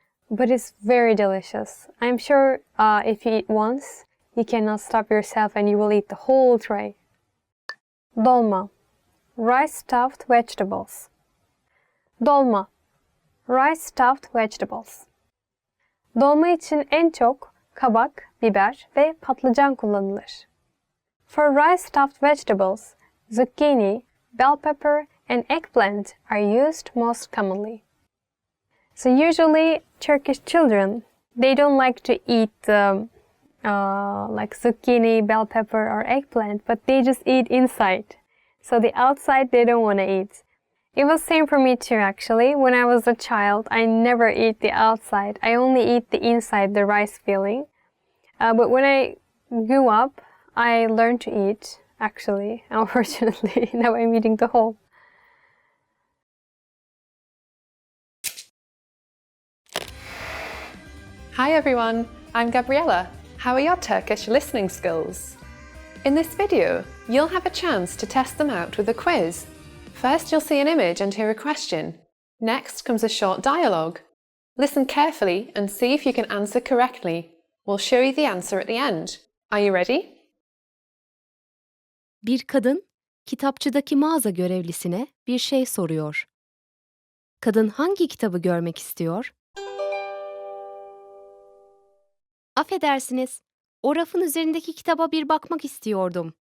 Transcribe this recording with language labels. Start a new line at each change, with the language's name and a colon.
English: But it's very delicious. I'm sure if you eat once, you cannot stop yourself and you will eat the whole tray. Dolma. Rice stuffed vegetables. Dolma. Rice stuffed vegetables.
Turkish: Dolma için en çok kabak, biber ve patlıcan kullanılır.
English: For rice stuffed vegetables, zucchini, bell pepper, and eggplant are used most commonly. So usually Turkish children, they don't like to eat like zucchini, bell pepper, or eggplant, but they just eat inside. So the outside they don't want to eat. It was same for me too actually. When I was a child, I never eat the outside. I only eat the inside, the rice filling. But when I grew up, I learned to eat actually. Unfortunately, now I'm eating the whole. Hi everyone, I'm Gabriella. How are your Turkish listening skills? In this video, you'll have a chance to test them out with a quiz. First, you'll see an image and hear a question. Next comes a short dialogue. Listen carefully and see if you can answer correctly. We'll show you the answer at the end. Are you ready?
Turkish: Bir kadın, kitapçıdaki mağaza görevlisine bir şey soruyor. Kadın hangi kitabı görmek istiyor? Affedersiniz, o rafın üzerindeki kitaba bir bakmak istiyordum.